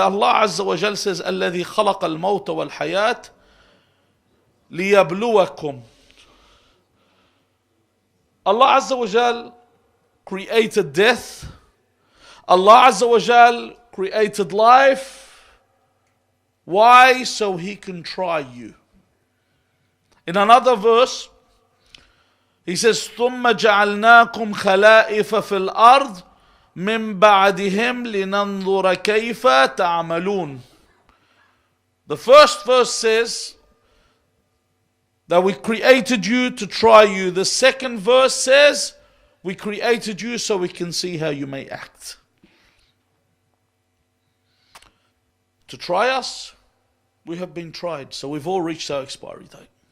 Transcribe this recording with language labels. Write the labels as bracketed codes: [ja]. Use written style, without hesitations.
[ar] Allah Azza wa Jal [en] says, [ar] الَّذِي خَلَقَ الْمَوْتَ وَالْحَيَاةِ لِيَبْلُوَكُمْ. [en] Allah Azza wa Jal created death. Allah Azza wa Jal created life. Why? So He can try you. In another verse, He says, [ar] ثُمَّ جَعَلْنَاكُمْ خَلَائِفَ فِي الْأَرْضِ مِنْ بَعْدِهِمْ لِنَنْظُرَ كَيْفَ تَعْمَلُونَ. [en] The first verse says that we created you to try you. The second verse says we created you so we can see how you may act. To try us, we have been tried. So we've all reached our expiry date.